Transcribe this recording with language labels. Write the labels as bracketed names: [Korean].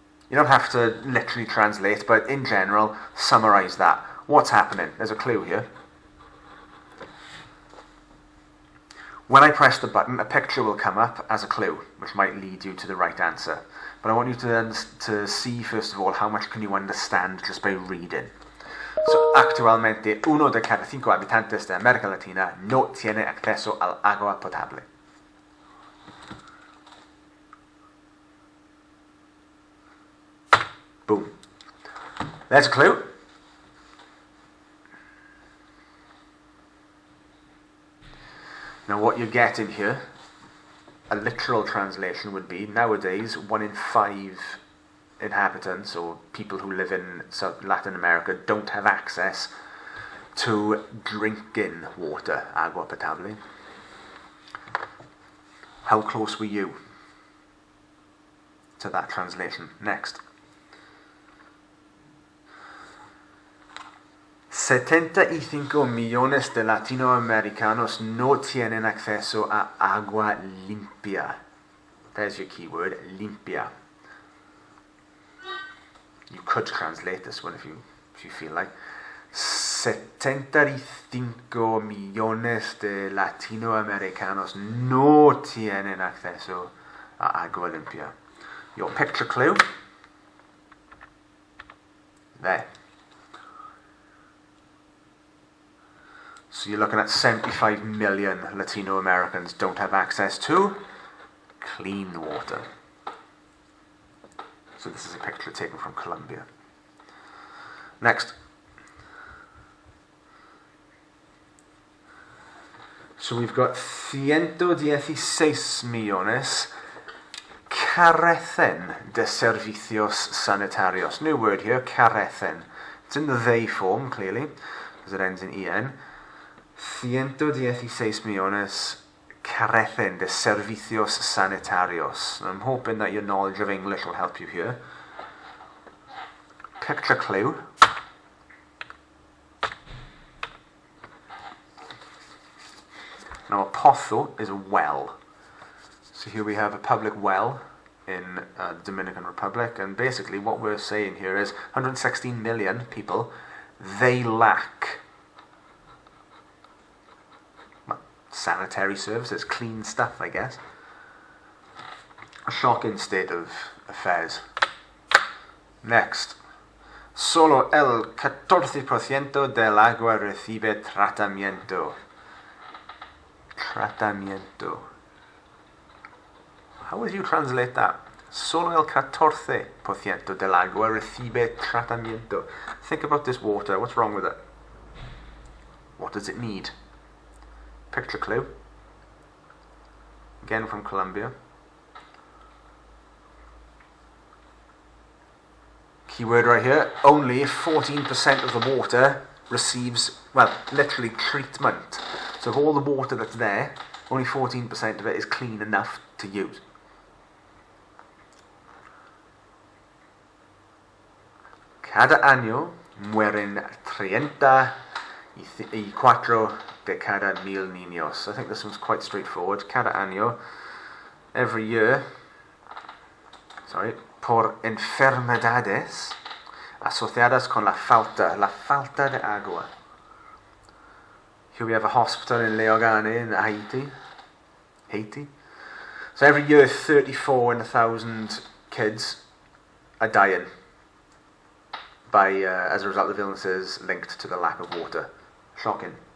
[English] You don't have to literally translate, but in general, summarize that. What's happening? There's a clue here. When I press the button, a picture will come up as a clue, which might lead you to the right answer. But I want you to see, first of all, how much can you understand just by reading. [Spanish] So, actualmente, 1 de cada 5 habitantes de América Latina no tiene acceso al agua potable. [English] Boom. There's a clue. Now what you're getting here, a literal translation would be, nowadays 1 in 5 inhabitants or people who live in Latin America don't have access to drinking water, agua potable. How close were you to that translation? Next. [Spanish] 75 millones de latinoamericanos no tienen acceso a agua limpia. [English] There's your keyword, limpia. You could translate this one if you feel like. [Spanish] 75 millones de latinoamericanos no tienen acceso a agua limpia. [English] Your picture clue? There. So you're looking at 75 million Latino Americans don't have access to clean water. So this is a picture taken from Colombia. Next. So we've got [Spanish] 116 millones carecen de servicios sanitarios. [English] New word here, carecen. It's in the they form, clearly, because it ends in en. [Spanish] 116 millones carecen de servicios sanitarios. [English] I'm hoping that your knowledge of English will help you here. Picture clue. Now a pozo is a well. So here we have a public well in the Dominican Republic, and basically what we're saying here is 116 million people, they lack sanitary services, clean stuff, I guess. A shocking state of affairs. Next. [Spanish] Solo el 14% del agua recibe tratamiento. Tratamiento. [English] How would you translate that? [Spanish] Solo el 14% del agua recibe tratamiento. [English] Think about this water. What's wrong with it? What does it need? Picture clue. Again from Colombia. Keyword right here. Only 14% of the water receives, well, literally treatment. So of all the water that's there, only 14% of it is clean enough to use. [Spanish] Cada año mueren 34 de cada mil niños. [English] I think this one's quite straightforward. [Spanish] Cada año, [English] every year, [Spanish] por enfermedades asociadas con la falta de agua. [English] Here we have a hospital in Leogane in Haiti. So every year 34 in 1,000 kids are dying as a result of illnesses linked to the lack of water. Shocking.